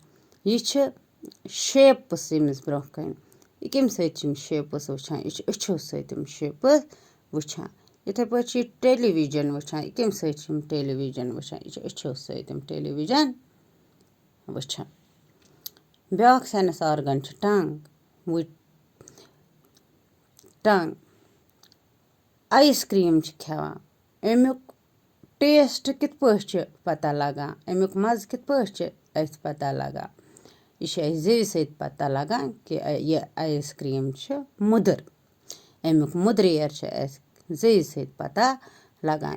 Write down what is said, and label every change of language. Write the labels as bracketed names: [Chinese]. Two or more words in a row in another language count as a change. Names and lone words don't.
[Kashmiri] यह शेप्स यमिस ब्रोह कन इकिम सत शेप्स वुचान. यह अछो सत शेप्स वुचान. इथे पे टेलीविजन वुचान. इकिम सत टेलीविजन वुचान. यह अछो सत टेलीविजन वुचान. ब्याक [English] sense organ [Kashmiri] छ टंग. टंग आइसक्रीम खेवान. अमुक टेस्ट कित पे पता लगान. अमुक मज कित पे पता लगान. यह ज़ेव सत पता लगान कि यह आइसक्रीम छ मुदर. अमुक मुदरेर ज़ेव सत पता लगान.